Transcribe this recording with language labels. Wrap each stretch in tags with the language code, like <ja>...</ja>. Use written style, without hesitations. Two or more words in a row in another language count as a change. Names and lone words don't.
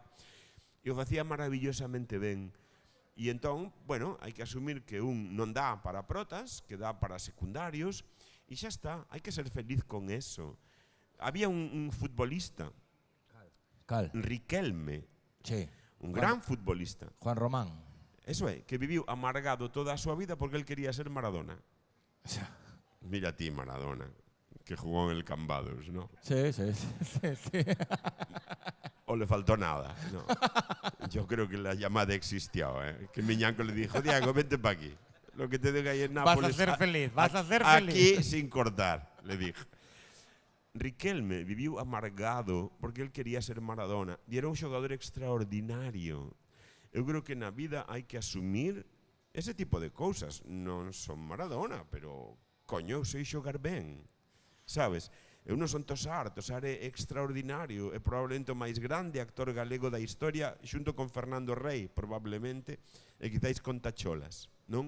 <gl>E o facía maravillosamente ben. E entón, bueno, hai que asumir que un non dá para protas, que dá para secundarios, e xa está, hai que ser feliz con eso. Había un futbolista, Riquelme, Sí. un gran futbolista. Juan Román. Eso é, que viviu amargado toda a súa vida porque él quería ser Maradona.</gl> <es>Mira a ti, Maradona, que jugó en el Cambados, ¿no? Sí. O le faltó nada, ¿no? Yo creo que la llamada existió, ¿eh? Que Miñanco le dijo, Diego, vente para aquí. Lo que te diga ahí en Nápoles... Vas a ser feliz, vas a ser feliz. Aquí sin cortar, le dije.</es> <gl>Riquelme viviu amargado porque él quería ser Maradona. E era un xogador extraordinario. Eu creo que na vida hai que asumir ese tipo de cousas. Non son Maradona, pero, coño, eu sei xogar ben, sabes? Eu non son Tosar é extraordinario, é probablemente o máis grande actor galego da historia, xunto con Fernando Rey, probablemente, e quizáis con Tacholas, non?</gl>